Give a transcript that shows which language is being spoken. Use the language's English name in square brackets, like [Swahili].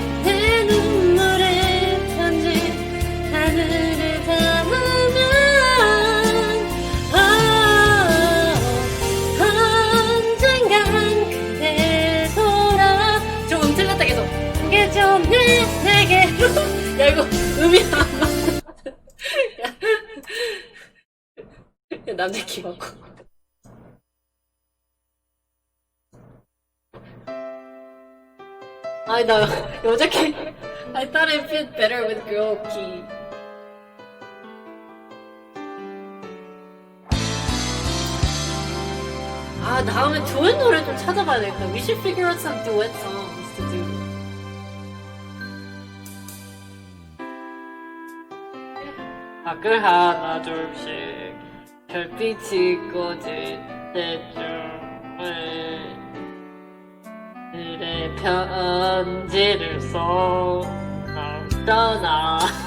[Korean] 내 눈물의 편지 하늘에 닿으면 언젠간 그대 돌아 조금 틀렸다 계속 오겠죠. 내게로 야 이거 음이 안 맞아. 야 남자 키 맞고 아니 나 여자 키 [English] I thought it fit better with girl key. [Korean] 아 다음에 duet 노래 좀 찾아봐야 되겠다. [English] We should figure out some duet songs to do. [Korean] 밖을 하나 둘씩 별빛이 꺼질 때쯤에 그대 편지를 써 떠나.